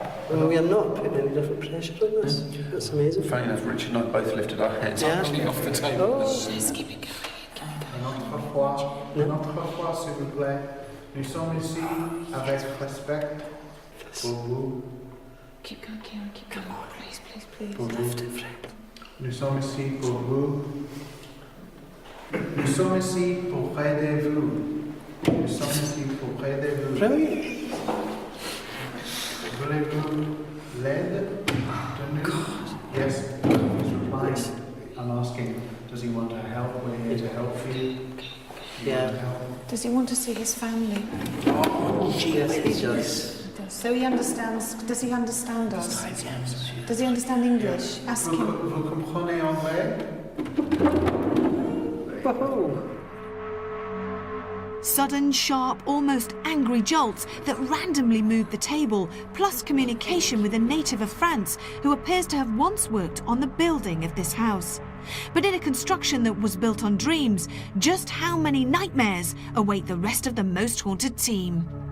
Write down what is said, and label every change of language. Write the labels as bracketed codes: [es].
[en] Well, we are not putting any different pressure on this. That's amazing. Funny enough, Richard and I both lifted our heads Yeah. actually off the table. Oh. Just keep it going. [fr] Une autre fois, s'il vous plaît. Nous sommes ici avec respect pour vous. [en] Keep going, Kieran, keep going. Please. [fr] Pour [en] Lift [fr] vous. [en] it, friend. [fr] Nous sommes ici pour vous. Nous sommes ici pour aider vous. Nous sommes ici pour aider vous. [en] Brilliant. [fr] Voulez-vous l'aide de nous? [en] Yes, he's replying. Yes. I'm asking, does he want to help? We're here to help you. Yeah. Does he want to see his family? Yes, he does. So he understands... Does he understand us? Does he understand English? Ask him. [fr] Vous comprenez anglais? [en] Sudden, sharp, almost angry jolts that randomly moved the table, plus communication with a native of France who appears to have once worked on the building of this house. But in a construction that was built on dreams, just how many nightmares await the rest of the most haunted team?